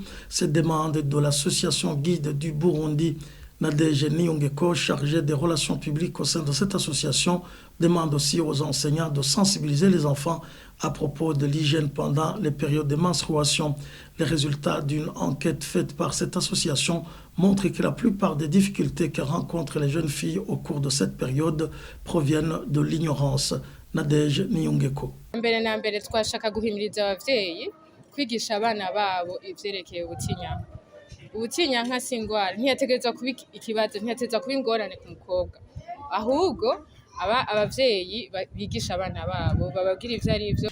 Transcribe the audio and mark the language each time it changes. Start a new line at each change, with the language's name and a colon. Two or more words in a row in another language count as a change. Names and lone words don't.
French: Cette demande de l'association Guide du Burundi, Nadege Niyongeko, chargée des relations publiques au sein de cette association, demande aussi aux enseignants de sensibiliser les enfants à propos de l'hygiène pendant les périodes de menstruation. Les résultats d'une enquête faite par cette association montrent que la plupart des difficultés que rencontrent les jeunes filles au cours de cette période proviennent de l'ignorance. Nadege Niyongeko.
Rundi: Mbere na mbere twashaka guhimiriza abavyeyi kwigisha abana babo ivyerekeye ubutinyanka. Ubutinyanka si ingwara, ntiyategerezwa kuba ikibazo, ntiyategerezwa kuba ingorane ku mukobwa. Ahubwo abavyeyi bigisha abana babo bababwira ivyo ari vyo.